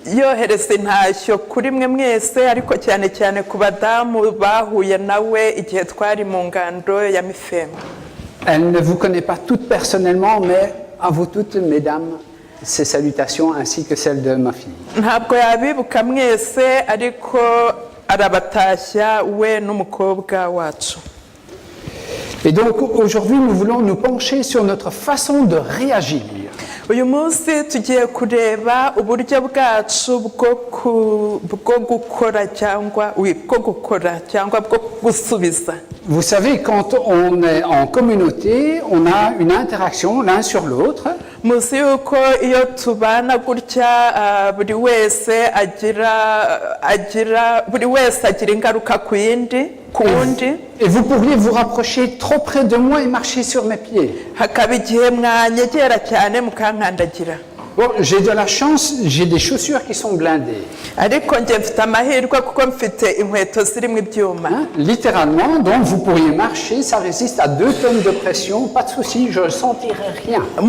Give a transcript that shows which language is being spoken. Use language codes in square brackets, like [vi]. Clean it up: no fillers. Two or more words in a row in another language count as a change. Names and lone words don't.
[fr] Elle ne vous connaît pas toutes personnellement, mais à vous toutes, mesdames, ses salutations ainsi que celles de ma fille. Et donc aujourd'hui, nous voulons nous pencher sur notre façon de réagir. [rw] uyu munsi tugiye kureba uburyo bwacu bwo gukora cyangwa bwo gusubiza. [fr] Vous savez, quand on est en communauté, on a une interaction l'un sur l'autre. [rw] muzi yuko iyo tubana gutya buri wese agira ingaruka ku yindi. [fr] Et vous pourriez vous rapprocher trop près de moi et marcher sur mes pieds. Bon, j'ai de la chance, j'ai des chaussures qui sont blindées. Hein? Littéralement, donc vous pourriez marcher, ça résiste à 2 tonnes de pression, pas de souci, je ne sentirai rien.